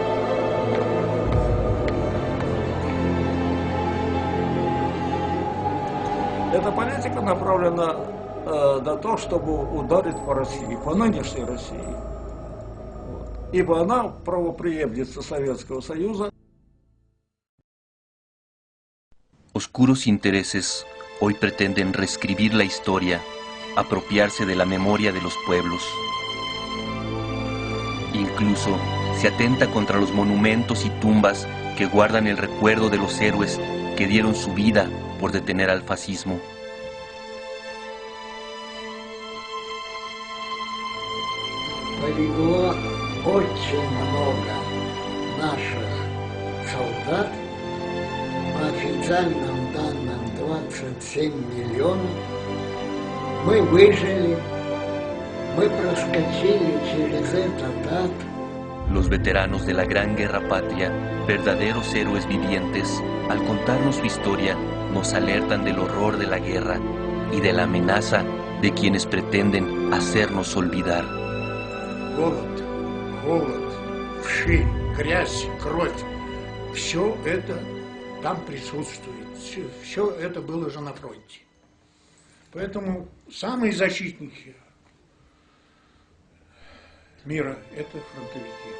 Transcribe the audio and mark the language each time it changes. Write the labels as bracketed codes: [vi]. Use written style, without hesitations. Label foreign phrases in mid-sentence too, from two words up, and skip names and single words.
[ru] Эта политика направлена на то, чтобы ударить по России, по нынешней России. Ибо она правопреемница Советского Союза. [es] Oscuros intereses hoy pretenden reescribir la historia, apropiarse de la memoria de los pueblos. Incluso se atenta contra los monumentos y tumbas que guardan el recuerdo de los héroes que dieron su vida por detener al fascismo. [ru] Полегло очень много наших солдат, по официальным данным 27 миллионов. Мы выжили, мы проскочили через этот ад. [es] Los veteranos de la Gran Guerra Patria, verdaderos héroes vivientes, al contarnos su historia, nos alertan del horror de la guerra y de la amenaza de quienes pretenden hacernos olvidar. [ru] Голод, вши, грязь, кровь, все это там присутствует, все это было же на фронте. Поэтому самые защитники мира – это фронтовики.